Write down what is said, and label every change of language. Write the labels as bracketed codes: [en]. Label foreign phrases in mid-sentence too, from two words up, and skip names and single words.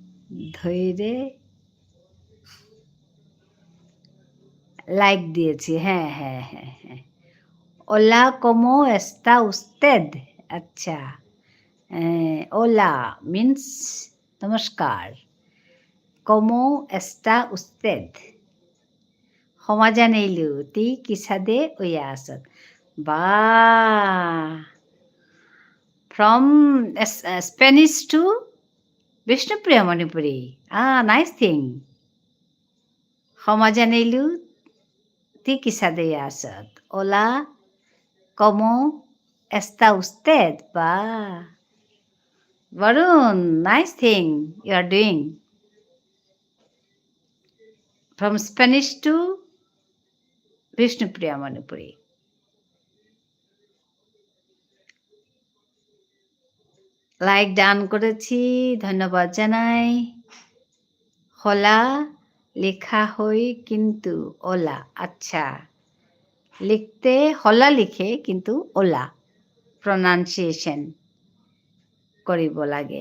[bn] ধৈরে লাইক দিয়েছি। হ্যাঁ, হ্যাঁ, হ্যাঁ, হ্যাঁ। [es] Hola, ¿cómo está usted? [bn] আচ্ছা। [en] Hola means নমস্কার। [es] ¿Cómo está usted? [bpy] সমাজা তি কিসাদে ওয়া আসত। [bn] বাহ! [en] From Spanish to Vishnupriya Manipuri. Nice thing. [bpy] সমাজা তি কিসাদে ওয়া আসত। [es] Hola, ¿cómo está usted? Bah! [en] Varun, nice thing you are doing. From Spanish to Vishnupriya Manipuri. [bn] লাইক ডান করেছি, ধন্যবাদ জানাই। [bpy] হলা লেখা হই কিন্তু ওলা। আচ্ছা, লিখতে হলা লিখে কিন্তু ওলা প্রনাউন্সিয়েশন কৰিব লাগে।